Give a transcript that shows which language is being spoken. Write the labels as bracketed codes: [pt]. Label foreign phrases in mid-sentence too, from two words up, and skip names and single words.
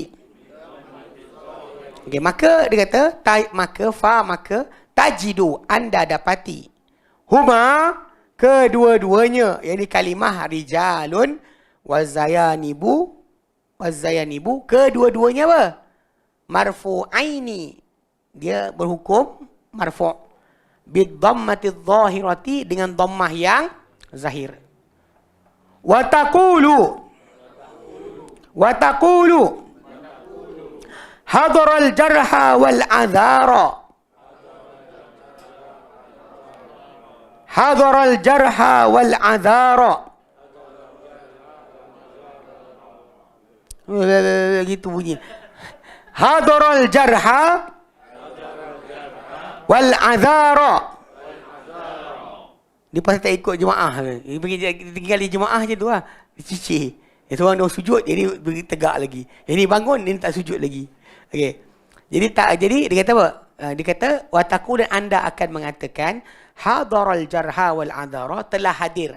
[ms] Okey, maka dia kata maka tajidu, anda dapati, huma, kedua-duanya, yakni kalimah [ar] رجال وزيانب, [ms] kedua-duanya apa? Marfu'aini, dia berhukum marfu', [ar] بالضمة الظاهرة, [ms] dengan dhammah yang zahir. [ar] وتقول حضر الجرحى والعذارى. حضر الجرحى والعذارى. [ms] Gitu bunyi. [ar] حضر الجرحى والعذارى. [ms] Dia pasal tak ikut jemaah. Dia pergi tinggal di jemaah je tu lah. Dia cicir. Yang seorang dah sujud, jadi pergi tegak lagi. Yang ni bangun, dia tak sujud lagi. Okey. Jadi dia kata apa? Dia kata, wataku dan anda akan mengatakan, [ar] حضر الجرحى والعذارى, [ms] telah hadir.